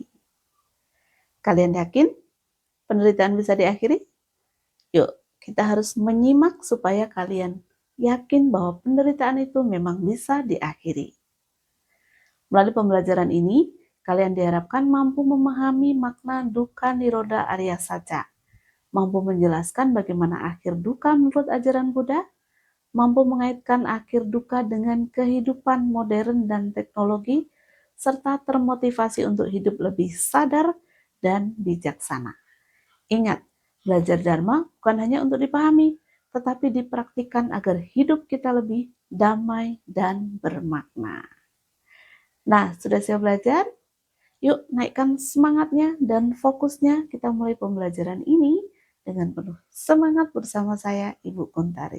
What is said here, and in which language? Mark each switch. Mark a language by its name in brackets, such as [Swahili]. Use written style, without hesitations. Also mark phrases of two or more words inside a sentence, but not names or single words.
[Indonesian] Kalian yakin penderitaan bisa diakhiri? Yuk, kita harus menyimak supaya kalian yakin bahwa penderitaan itu memang bisa diakhiri. Melalui pembelajaran ini, kalian diharapkan mampu memahami makna [Pali] dukkha nirodha arya saca, [Indonesian] mampu menjelaskan bagaimana akhir dukkha menurut ajaran Buddha, mampu mengaitkan akhir dukkha dengan kehidupan modern dan teknologi, serta termotivasi untuk hidup lebih sadar dan bijaksana. Ingat, belajar Dharma bukan hanya untuk dipahami, tetapi dipraktikkan agar hidup kita lebih damai dan bermakna. Nah, sudah siap belajar? Yuk naikkan semangatnya dan fokusnya, kita mulai pembelajaran ini dengan penuh semangat bersama saya, Ibu Kuntari.